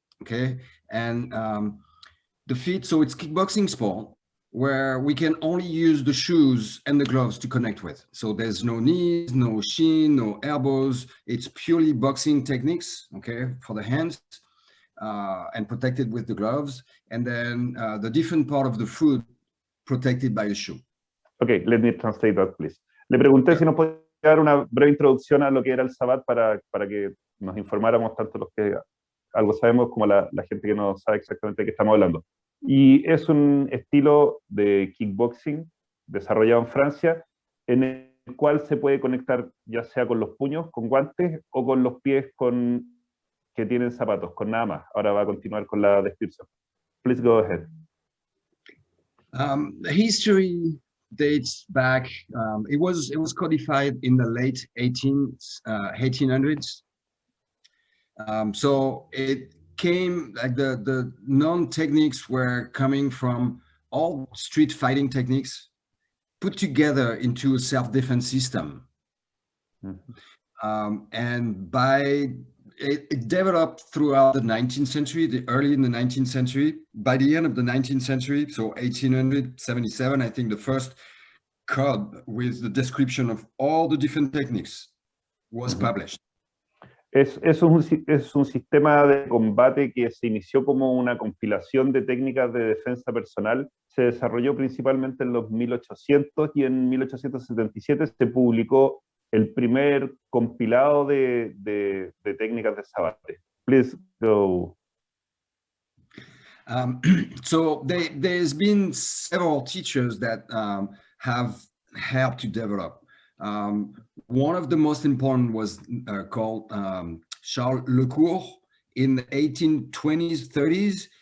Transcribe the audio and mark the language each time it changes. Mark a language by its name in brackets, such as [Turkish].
[English] Okay, and the feet. So it's kickboxing sport where we can only use the shoes and the gloves to connect with. So there's no knees, no shin, no elbows. It's purely boxing techniques, okay, for the hands and protected with the gloves. And then the different part of the foot protected by a shoe. Okay, let me translate that, please. [Spanish] Le pregunté si nos podía dar una breve introducción a lo que era el Savate para que nos informáramos tanto los que algo sabemos como la gente que no sabe exactamente de qué estamos hablando. Y es un estilo de kickboxing desarrollado en Francia, en el cual se puede conectar ya sea con los puños, con guantes, o con los pies que tienen zapatos, con nada más. Ahora va a continuar con la descripción. [English] Please go ahead. The history dates back, it was codified in the late 1800s. So it came, like the non-techniques were coming from all street fighting techniques put together into a self-defense system. Mm-hmm. And it developed throughout the 19th century, early in the 19th century. By the end of the 19th century, so 1877, I think the first code with the description of all the different techniques was mm-hmm. published. [Spanish] Es un sistema de combate que se inició como una compilación de técnicas de defensa personal. Se desarrolló principalmente en los 1800 y en 1877 se publicó el primer compilado de técnicas de Savate. [English] Please go. So there's been several teachers that have helped to develop. One of the most important was called Charles Lecourt in the 1820s, 30s.